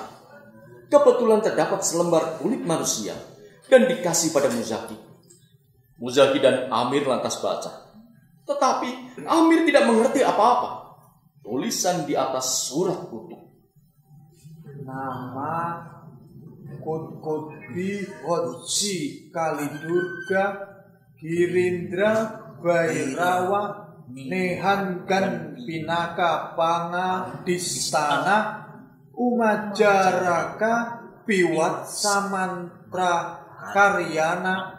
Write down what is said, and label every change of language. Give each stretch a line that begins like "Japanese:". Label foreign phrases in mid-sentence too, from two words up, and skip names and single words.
Indonesian: Kebetulan terdapat selembar kulit manusia dan dikasih pada Muzaki. Muzaki dan Amir lantas baca. Tetapi Amir tidak mengerti apa-apa. Tulisan di atas surat kutuk. Nama Kutbi Hodji Kalidurga Girindra Bairawa Nehangan Pinaka Panga Distana Umajaraka Piwat Samantra Karyana